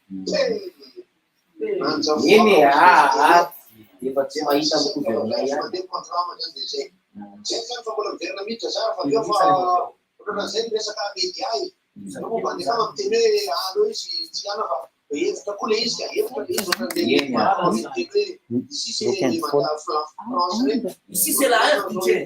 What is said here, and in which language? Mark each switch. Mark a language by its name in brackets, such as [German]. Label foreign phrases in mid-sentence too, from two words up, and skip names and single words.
[Malagasy] Efa tsy mahita ny gouvernement ihany. Mandeha programme zany dia zay. Zay zany fa mbola miverina miditra zara fa eo fa ohatrana zay ny resaka média e. Mandefa miteny hoe alo izy tsy ana fa hevitra koa le izy ka hevitra le izy ohatran'le [French] ici c'est France [Malagasy] regny. [French] Ici c'est la RDC.